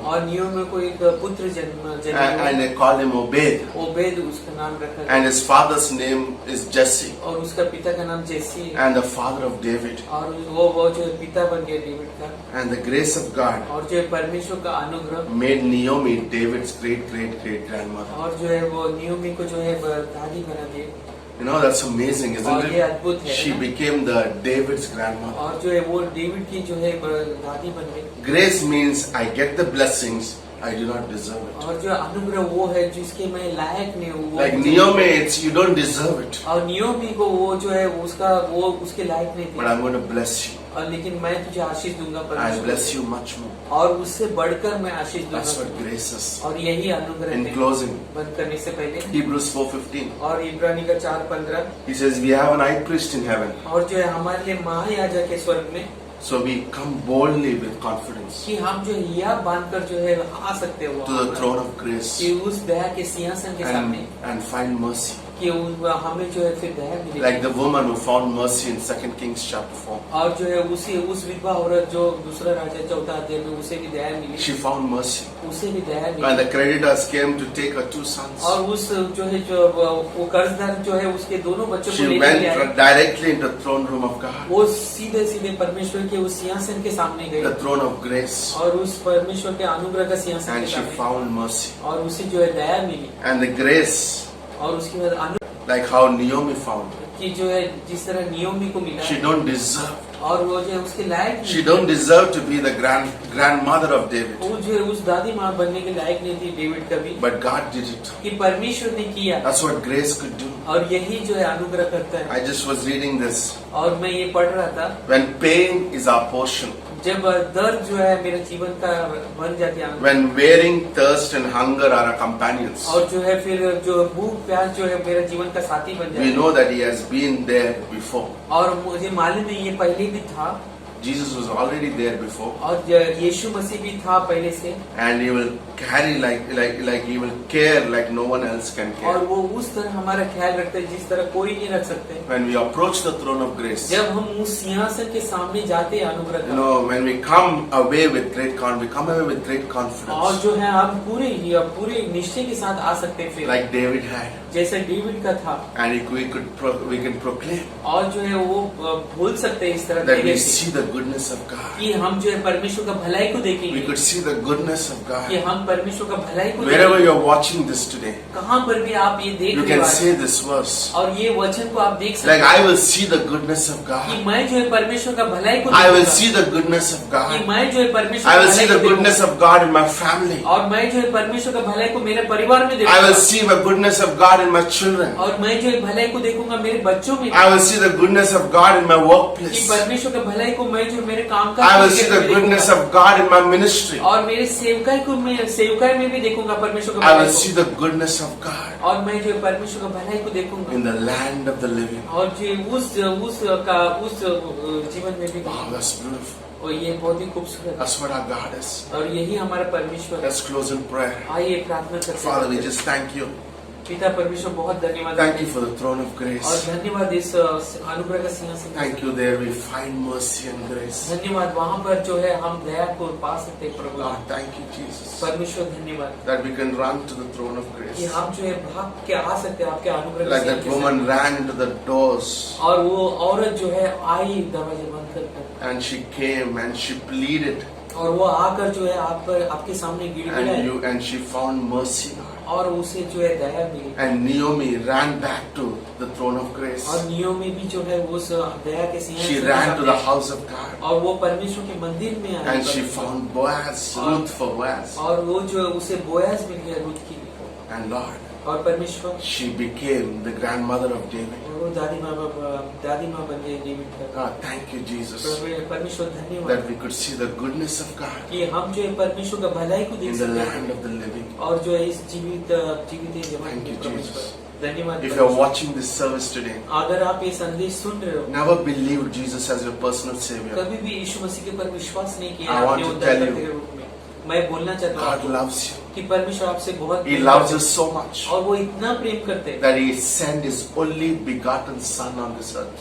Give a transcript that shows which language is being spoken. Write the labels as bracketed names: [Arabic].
[Hindi] और नियोमी को एक पुत्र जन्म [English] and they called him Obed, [Hindi] Obed उसका नाम रखा [English] and his father's name is Jesse, [Hindi] और उसका पिता का नाम जेसी है [English] and the father of David. [Hindi] और वो जो है पिता बन गया डेविड का [English] And the grace of God [Hindi] और जो है परमेश्वर का अनुग्रह [English] made Naomi David's great grandmother. [Hindi] और जो है वो नियोमी को जो है दादी बना दी [English] You know, that's amazing, isn't [Hindi] और ये अद्भुत [English] it? [Hindi] है [English] She [Hindi] ना? [English] became the David's grandmother. [Hindi] और जो है वो डेविड की जो है दादी बन गई [English] Grace means I get the blessings I do not deserve it. [Hindi] और जो अनुग्रह वो है जिसके मैं लायक नहीं हूँ वो [English] Like [Hindi] मुझे- [English] Naomi, it's you don't deserve it, [Hindi] और नियोमी को वो जो है वो उसके लायक नहीं [English] but [Hindi] थे [English] I'm going to bless you. [Hindi] और लेकिन मैं तुझे आशीष दूंगा [English] I'll [Hindi] परमेश्वर [English] bless you much more. [Hindi] और उससे बढ़कर मैं आशीष [English] That's [Hindi] दूंगा [English] what grace is. [Hindi] और यही अनुग्रह [English] In [Hindi] है। [English] closing, [Hindi] बंद करने से पहले [English] Hebrews 4:15. [Hindi] और इब्रानी का 4:15 [English] He says we have an high priest in heaven, [Hindi] और जो है हमारे लिए महायाजक है स्वर्ग में [English] so we come boldly with confidence [Hindi] कि हम जो है यह बांधकर जो है आ सकते हो [English] to the throne of grace [Hindi] कि उस दया के सिंहासन के सामने [English] and find mercy. [Hindi] कि हमें जो है फिर दया मिलेगी। [English] Like the woman who found mercy in 2 Kings chapter 4. [Hindi] और जो है उस विधवा औरत जो दूसरा राजा 4 अध्याय में उसे भी दया मिली, [English] She found mercy. [Hindi] उसे भी दया [English] When [Hindi] milli. [English] the creditors came to take her 2 sons, [Hindi] और उस जो है जो वो कर्जदार जो है उसके दोनों बच्चों को [English] she [Hindi] लेकर [English] went [Hindi] आए, [English] directly into the throne room of God, [Hindi] वो सीधे सीधे परमेश्वर के उस सिंहासन के सामने गए [English] the throne of grace, [Hindi] और उस परमेश्वर के अनुग्रह का सिंहासन [English] and [Hindi] के [English] she [Hindi] सामने, [English] found mercy. [Hindi] और उसे जो है दया मिली। [English] And the grace, [Hindi] और उसके बाद [English] like how Naomi found, [Hindi] कि जो है जिस तरह नियोमी को मिला, [English] she don't deserve. [Hindi] और वो जो है उसके लायक [English] She [Hindi] नहीं, [English] don't deserve to be the grandmother of David, [Hindi] वो जो है उस दादी माँ बनने के लायक नहीं थी डेविड कभी, [English] but God did it. [Hindi] कि परमेश्वर ने किया, [English] That's what grace could do. [Hindi] और यही जो है अनुग्रह करता है। [English] I just was reading this. [Hindi] और मैं ये पढ़ रहा था, [English] When pain is our portion, [Hindi] जब दर्द जो है मेरे जीवन का बन जाती है, [English] when wearing, thirst and hunger are our companions, [Hindi] और जो है फिर जो भूख प्यास जो है मेरा जीवन का साथी बन [English] we [Hindi] जाती है, [English] know that He has been there before. [Hindi] और मुझे मालूम है ये पहले भी था, [English] Jesus was already there before, [Hindi] और यीशु मसीह भी था पहले से, [English] and He will carry like He will care like no one else can [Hindi] और [English] care. [Hindi] वो उस तरह हमारा ख्याल रखते हैं जिस तरह कोई नहीं रख सकते। [English] When we approach the throne of grace, [Hindi] जब हम उस सिंहासन के सामने जाते हैं अनुग्रह [English] you [Hindi] का, [English] know, when we come away with great we come away with great [Hindi] और [English] confidence, [Hindi] जो है हम पूरे निश्चय के साथ आ सकते हैं फिर, [English] like David had, [Hindi] जैसे डेविड का था, [English] and we can proclaim [Hindi] और जो है वो बोल सकते हैं इस तरह [English] that we [Hindi] धीरे से, [English] see the goodness of God. [Hindi] कि हम जो है परमेश्वर का भलाई को [English] We [Hindi] देखेंगे, [English] could see the goodness of [Hindi] कि [English] God. [Hindi] हम परमेश्वर का भलाई को [English] Wherever [Hindi] देखेंगे। [English] you're watching this today, [Hindi] कहाँ पर भी आप ये देख [English] you [Hindi] रहे [English] can [Hindi] हो [English] say [Hindi] आज, [English] this verse. [Hindi] और ये वचन को आप देख सकते [English] Like, [Hindi] हैं [English] I will see the goodness of [Hindi] कि [English] God. [Hindi] मैं जो है परमेश्वर का भलाई को [English] I will [Hindi] देखूंगा, [English] see the goodness of [Hindi] कि [English] God. [Hindi] मैं जो है परमेश्वर [English] I [Hindi] का [English] will see [Hindi] भलाई [English] the [Hindi] को [English] goodness [Hindi] देखूंगा, [English] of God in my family. [Hindi] और मैं जो है परमेश्वर का भलाई को मेरे परिवार में [English] I [Hindi] देखूंगा, [English] will see the goodness of God in my children. [Hindi] और मैं जो है भलाई को देखूंगा मेरे बच्चों में, [English] I will see the goodness of God in my [Hindi] कि [English] workplace. [Hindi] परमेश्वर का भलाई को मैं जो मेरे काम [English] I will see the goodness of God in my ministry. [Hindi] और मेरे सेवकाई में भी देखूंगा परमेश्वर का [English] I [Hindi] भलाई [English] will [Hindi] को, [English] see the goodness of God [Hindi] और मैं जो है परमेश्वर का भलाई को देखूंगा, [English] in the land of the living. [Hindi] और जो उस जीवन में भी [English] Wow, that's beautiful. [Hindi] और ये बहुत ही खूबसूरत है, [English] That's what our God is. [Hindi] और यही हमारा परमेश्वर है। [English] Let's close in prayer. [Hindi] आइए प्रार्थना करते [English] Father, we [Hindi] हैं। [English] just thank you. [Hindi] पिता परमेश्वर बहुत धन्यवाद, [English] Thank you for the throne of [Hindi] और [English] grace. [Hindi] धन्यवाद इस अनुग्रह का सिंहासन। [English] Thank you, there we find mercy and grace. [Hindi] धन्यवाद, वहाँ पर जो है हम दया को पा सकते हैं प्रभु। [English] Lord, thank you, Jesus, [Hindi] परमेश्वर धन्यवाद [English] that we can run to the throne of [Hindi] कि [English] grace. [Hindi] हम जो है भाग के आ सकते हैं आपके अनुग्रह [English] Like that [Hindi] के [English] woman ran to the doors [Hindi] साथ। और वो औरत जो है आई दरवाजे बंद कर, [English] and she came and she pleaded [Hindi] और वो आकर जो है आपके सामने गिड़गिड़ाई, [English] and she found mercy, Lord. [Hindi] और उसे जो है दया मिली, [English] And Naomi ran back to the throne of grace. [Hindi] और नियोमी भी जो है उस दया के [English] She [Hindi] सिंहासन [English] ran [Hindi] के [English] to the [Hindi] सामने, [English] house of God [Hindi] और वो परमेश्वर के मंदिर में आई, [English] and she found Boaz, Ruth for Boaz. [Hindi] और वो जो है उसे बोयाज मिल गया रूत की, [English] And Lord, [Hindi] और परमेश्वर [English] she became the grandmother of David. [Hindi] और वो दादी माँ बन गई डेविड का। [English] God, thank you, Jesus, [Hindi] परमेश्वर धन्यवाद [English] that we could see the goodness of God [Hindi] कि हम जो है परमेश्वर का भलाई को देख [English] in the [Hindi] सकते [English] land [Hindi] हैं, [English] of the living. [Hindi] और जो है इस जीवित जवान [English] Thank you, [Hindi] परमेश्वर [English] Jesus. [Hindi] धन्यवाद। [English] If you're watching this service today, [Hindi] अगर आप ये संदेश सुन रहे हो, [English] never believe Jesus as your personal savior. [Hindi] कभी भी यीशु मसीह के ऊपर विश्वास नहीं किया [English] I want [Hindi] अपने [English] to [Hindi] उद्धारकर्ता [English] tell you, [Hindi] के रूप में, मैं बोलना चाहता हूँ [English] God [Hindi] आपको [English] loves you. [Hindi] कि परमेश्वर आपसे बहुत [English] He [Hindi] प्रेम [English] loves [Hindi] करते [English] us so much [Hindi] हैं, और वो इतना प्रेम करते हैं [English] that He sent His only begotten Son on this earth